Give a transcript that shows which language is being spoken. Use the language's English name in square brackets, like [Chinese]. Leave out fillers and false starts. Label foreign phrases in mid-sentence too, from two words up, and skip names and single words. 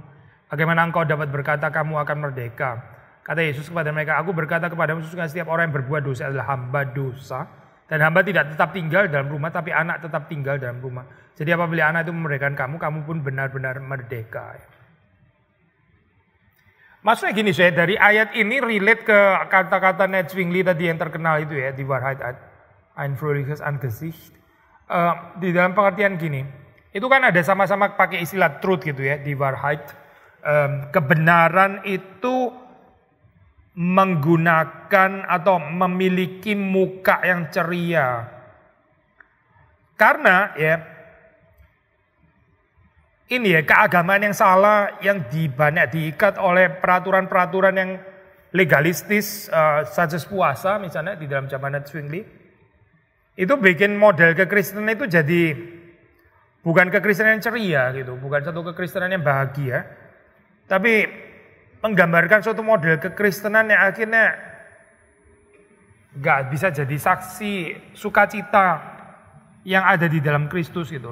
[Indonesian] Bagaimana engkau dapat berkata kamu akan merdeka? Kata Yesus kepada mereka, aku berkata kepadamu, sesungguhnya setiap orang yang berbuat dosa adalah hamba dosa. Dan hamba tidak tetap tinggal dalam rumah, tapi anak tetap tinggal dalam rumah. Jadi apabila anak itu memerdekakan kamu, kamu pun benar-benar merdeka. Maksudnya gini saya, dari ayat ini relate ke kata-kata Zwingli tadi yang terkenal itu ya, [German] die Wahrheit hat ein fröhliches Angesicht. [Indonesian] Di dalam pengertian gini, itu kan ada sama-sama pakai istilah truth gitu ya, [German] die Wahrheit. [Indonesian] Kebenaran itu menggunakan atau memiliki muka yang ceria. Karena ya ini ya keagamaan yang salah yang banyak diikat oleh peraturan-peraturan yang legalistis, [English] such as [Indonesian] puasa misalnya di dalam zaman Zwingli. Itu bikin model kekristenan itu jadi bukan kekristenan yang ceria gitu, bukan satu kekristenan yang bahagia. Tapi menggambarkan suatu model kekristenan yang akhirnya gak bisa jadi saksi sukacita yang ada di dalam Kristus gitu.